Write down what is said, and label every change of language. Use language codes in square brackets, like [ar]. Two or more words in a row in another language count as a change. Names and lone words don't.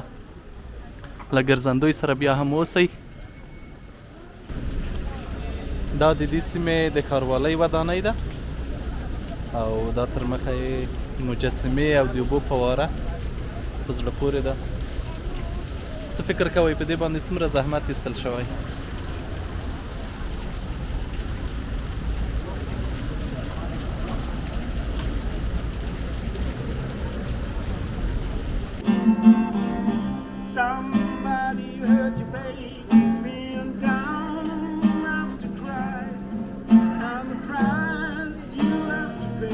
[ps] له ګرځندوی سره بیا هم اوسئ. دا د دې سیمې د ښاروالۍ ودانۍ ده، او دا تر مخه یې مجسمې او د اوبو فواره په زړه پورې ده. څه فکر کوئ په دې باندې څومره زحمت ایستل شوی؟ [en] Somebody hurt you, baby, being down, have to cry, and the price you have to